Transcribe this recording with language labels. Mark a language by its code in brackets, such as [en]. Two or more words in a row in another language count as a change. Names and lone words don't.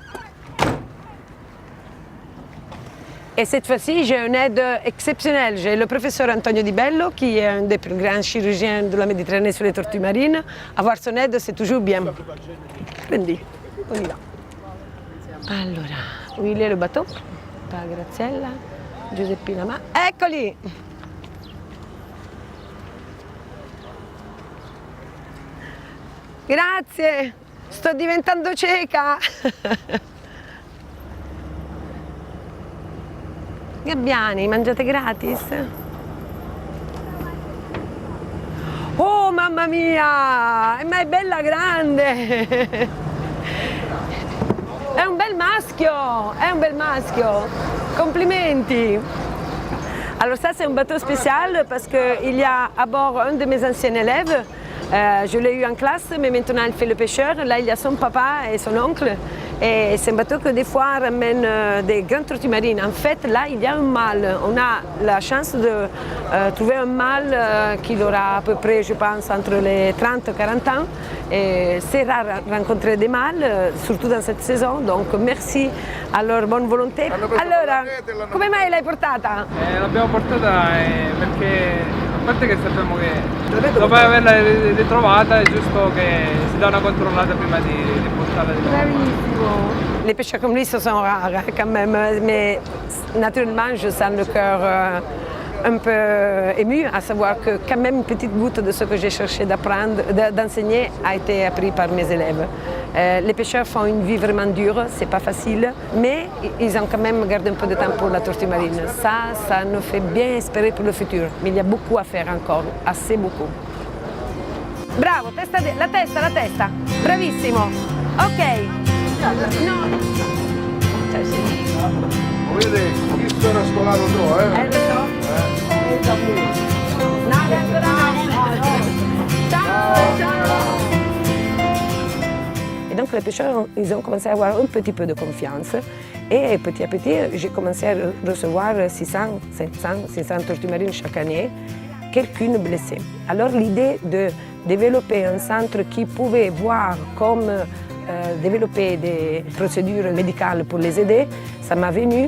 [fr] Et cette fois-ci, j'ai une aide exceptionnelle. J'ai le professeur Antonio Di Bello, qui est un des plus grands chirurgiens de la Méditerranée sur les tortues marines. Avoir son aide, c'est toujours bien. Prendi, on y va. Allora, où il est le bateau? [it] Pas Graziella, Giuseppina, ma eccoli! Grazie, sto diventando cieca. Gabbiani, mangiate gratis? Oh mamma mia, ma è bella grande! È un bel maschio, è un bel maschio. Complimenti. [fr] Alors ça c'est un bateau spécial parce qu'il y a à bord un de mes anciens élèves. Je l'ai eu en classe, mais maintenant il fait le pêcheur. Là, il y a son papa et son oncle. Et c'est un bateau que des fois ramène des grandes tortues marines. En fait, là, il y a un mâle. On a la chance de trouver un mâle qui aura à peu près, je pense, entre les 30 et 40 ans. Et c'est rare rencontrer des mâles, surtout dans cette saison. Donc, merci à leur bonne volonté. [it] Allora, come mai l'hai portata? L'abbiamo portata perché, a parte che sappiamo che dopo averla ritrovata è giusto che si dà una controllata prima di portarla di nuovo. Bravissimo. [fr] Les pêcheurs comme lui, ce sont rares quand même, mais naturellement, je sens le cœur un peu ému, à savoir que quand même une petite goutte de ce que j'ai cherché d'enseigner a été appris par mes élèves. Les pêcheurs font une vie vraiment dure, c'est pas facile, mais ils ont quand même gardé un peu de temps pour la tortue marine. Ça nous fait bien espérer pour le futur, mais il y a beaucoup à faire encore, assez beaucoup. [it] Bravo, la testa, bravissimo. Ok. No. Cioè, sì. Vedete, questo era scolato tu, Lo so. No, ancora no. Ciao. [fr] Et donc les pêcheurs, ils ont commencé à avoir un petit peu de confiance et petit à petit, j'ai commencé à recevoir 600, 700, 600 tortues marines chaque année, quelqu'une blessée. Alors l'idée de développer un centre qui pouvait voir comme développer des procédures médicales pour les aider, ça m'a venu.